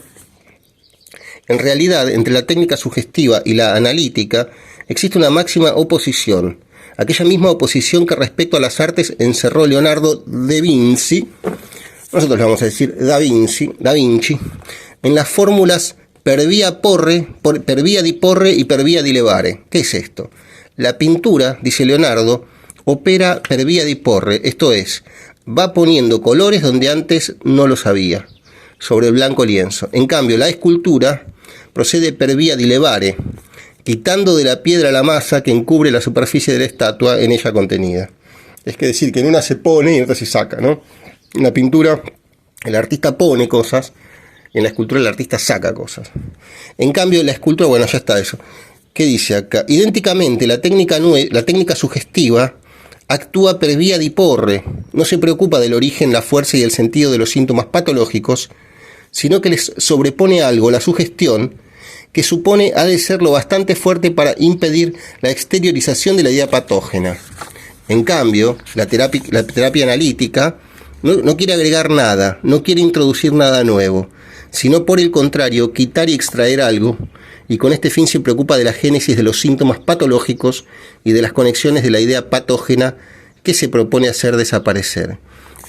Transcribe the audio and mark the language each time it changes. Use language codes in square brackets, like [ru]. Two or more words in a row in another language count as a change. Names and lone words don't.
[es] En realidad, entre la técnica sugestiva y la analítica existe una máxima oposición, aquella misma oposición que respecto a las artes encerró Leonardo da Vinci, nosotros le vamos a decir Da Vinci, en las fórmulas [it] per via di porre [es] y [it] per via di levare. [es] ¿Qué es esto? La pintura, dice Leonardo, opera [it] per via di porre, [es] esto es, va poniendo colores donde antes no los había, sobre el blanco lienzo. En cambio, la escultura procede [it] per via di levare, [es] quitando de la piedra la masa que encubre la superficie de la estatua en ella contenida. Es decir, que en una se pone y en otra se saca, ¿no? En la pintura el artista pone cosas, en la escultura el artista saca cosas. En cambio, la escultura, bueno, ya está eso. ¿Qué dice acá? Idénticamente, la técnica sugestiva actúa [it] per via di porre, [es] no se preocupa del origen, la fuerza y el sentido de los síntomas patológicos, sino que les sobrepone algo, la sugestión, que supone ha de ser lo bastante fuerte para impedir la exteriorización de la idea patógena. En cambio, la terapia analítica no quiere agregar nada, no quiere introducir nada nuevo, sino por el contrario, quitar y extraer algo, y con este fin se preocupa de la génesis de los síntomas patológicos y de las conexiones de la idea patógena que se propone hacer desaparecer.